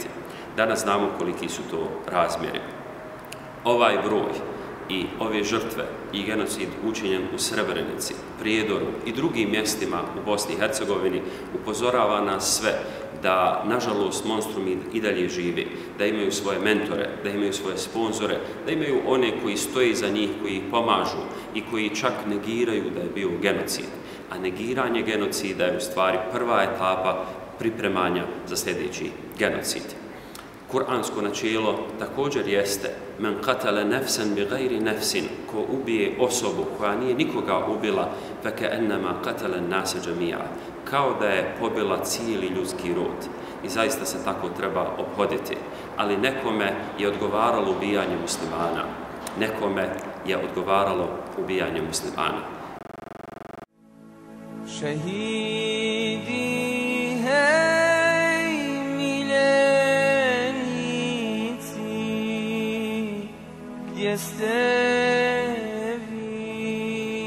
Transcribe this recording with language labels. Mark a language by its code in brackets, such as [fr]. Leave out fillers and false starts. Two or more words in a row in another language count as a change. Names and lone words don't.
[bs] Danas znamo koliki su to razmjeri. Ovaj broj i ove žrtve i genocid učinjen u Srebrenici, Prijedoru i drugim mjestima u Bosni i Hercegovini upozorava nas sve da, nažalost, monstrumi i dalje živi, da imaju svoje mentore, da imaju svoje sponzore, da imaju one koji stoji za njih, koji ih pomažu i koji čak negiraju da je bio genocid. A negiranje genocida je u stvari prva etapa pripremanja za sljedeći genocid. Kur'ansko načelo također jeste [ar] من قتل نفسا بغير نفس, [bs] ko ubije osobu koja nije nikoga ubila, [ar] فكأنما قتل الناس جميعا, [bs] kao da je pobila cijeli ljudski rod. I zaista se tako treba ophoditi. Ali nekome je odgovaralo ubijanje muslimana. Nekome je odgovaralo ubijanje muslimana. Šehidi, hej, miljenici, gdje ste vi?